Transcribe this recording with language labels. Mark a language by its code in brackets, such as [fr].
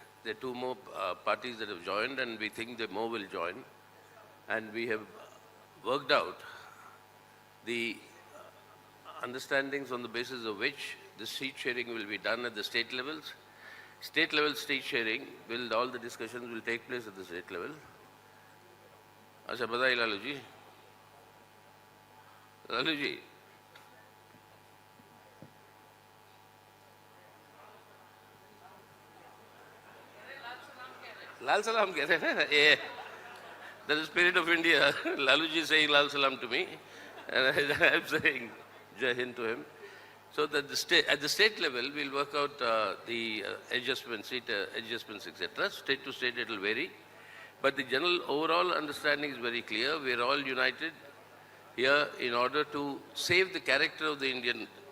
[en] There are two more parties that have joined, and we think that more will join. And we have worked out the understandings on the basis of which the seat sharing will be done at the state levels. State level seat sharing, all the discussions will take place at the state level. [hi] अच्छा बताइए लालू जी, लालू जी लाल सलाम कह रहे हैं ना, ये [en] that is the spirit of India. Lalu ji is saying Lal Salam to me, and I am saying Jai Hind to him. So that at the state level, we'll work out the adjustments, seat adjustments, etc. State to state, it will vary. But the general overall understanding is very clear. We are all united here in order to save the character of the Indian